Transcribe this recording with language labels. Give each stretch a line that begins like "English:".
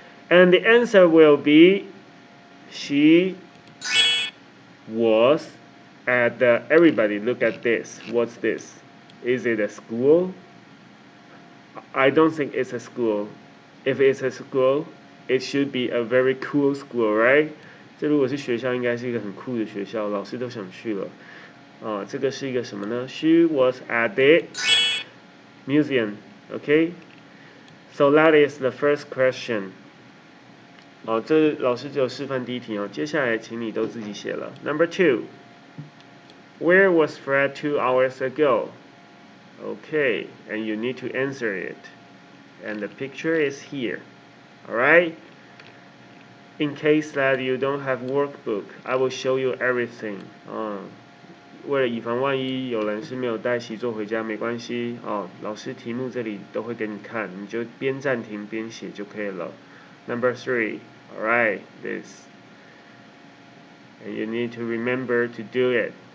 English: And the answer will be she was at the, everybody look at this. What's this? Is it a school? I don't think it's a school. If it's a school, it should be a very cool school, right?
Chinese: 这如果是学校，应该是一个很酷的学校，老师都想去了。这个是一个什么呢？
English: She was at the museum. Okay? So that is the first question.
Chinese: 这老师只有示范第一题哦，接下来请你都自己写了。
English: Number 2. Where was Fred 2 hours ago? Okay, and you need to answer it. And the picture is here. Alright? In case that you don't have workbook, I will show you everything.
Chinese: 为了以防万一有人是没有带习作回家，没关系老师题目这里都会给你看，你就边暂停边写就可以了。
English: Number 3. Alright, this. And you need to remember to do it.